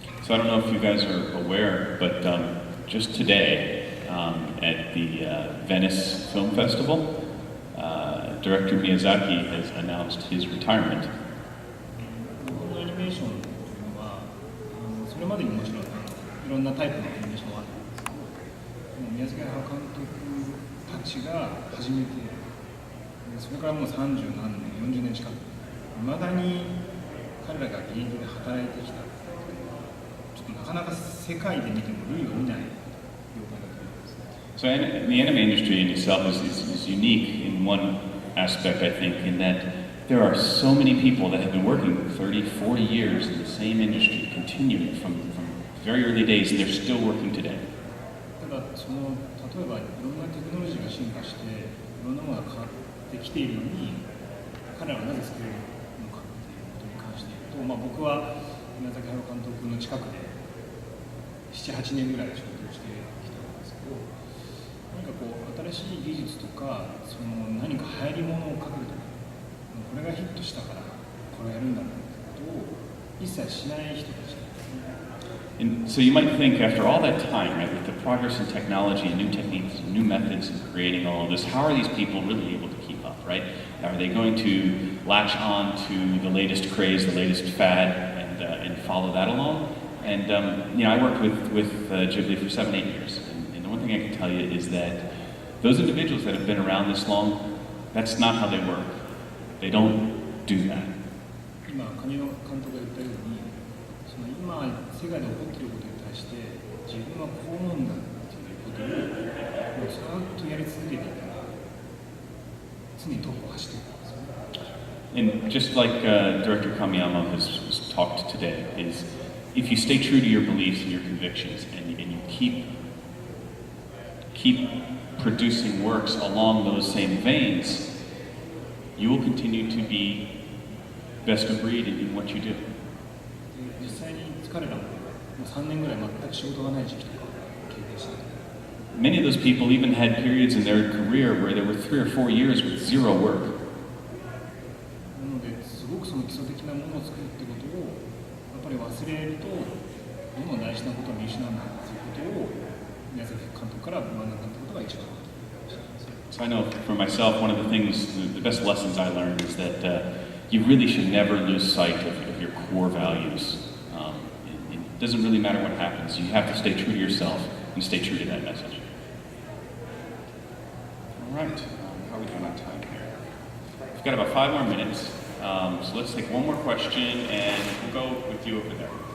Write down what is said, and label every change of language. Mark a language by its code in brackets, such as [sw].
[en] So I don't know if you guys are aware, but just today at the Venice Film Festival, director Miyazaki has announced his retirement. [ja] 日本のアニメーションというのはそれまでにもちろんいろんなタイプのアニメーションはあるんですけど、宮崎駿監督たちが始めて、それからもう30何年、40年近く、いまだに彼らが現役で働いてきた。ちょっとなかなか世界で見ても類を見ない業界だと思います。 [en] So the anime industry in itself is unique in one aspect, I think, in that there are so many people that have been working 30, 40 years in the same industry, continuing from very early days, and they're still working today. [ja] ただ例えばいろんなテクノロジーが進化していろんなものが変わってきているのに彼らはなぜ作れるのかっていうことに関して言うと、僕は宮崎駿監督の近くで 7,8 年ぐらい仕事をしてきたんですけど、何かこう新しい技術とか何か流行り物をかけるとか、これがヒットしたからこれをやるんだってことを一切しない人たち。 [en] And so you might think, after all that time, right, with the progress in technology and new techniques and new methods in creating all of this, how are these people really able to keep up, right? Are they going to latch on to the latest craze, the latest fad, and follow that along? And I worked with Ghibli for 7-8 years, and the one thing I can tell you is that those individuals that have been around this long, that's not how they work. They don't do that. [ja] 今、カニの監督が言ったように、今世界で起こっていることに対しして自分はこう思うんだっていうことをずっとやり続けていたら常にトップを走っていくんですよね。 [en] And just like Director Kamiyama has talked today, is if you stay true to your beliefs and your convictions, and you keep producing works along those same veins, you will continue to be best of breed in what you do. [ja] 実際に彼らも3年ぐらい全く仕事がない時期とか経験していて。 [en] Many of those people even had periods in their career where there were 3 or 4 years with zero work. [ja] なので、すごくその基礎的なものを作るってことをやっぱり忘れると、どんどん大事なことを見失うんだっていうことを宮崎監督から学んだってことが一番だと思います。 [en] So I know for myself, one of the things, the best lessons I learned is that you really should never lose sight of your core values. It doesn't really matter what happens. You have to stay true to yourself and stay true to that message. All right, how are we doing on time here? We've got about 5 more minutes, so let's take one more question, and we'll go with you over there.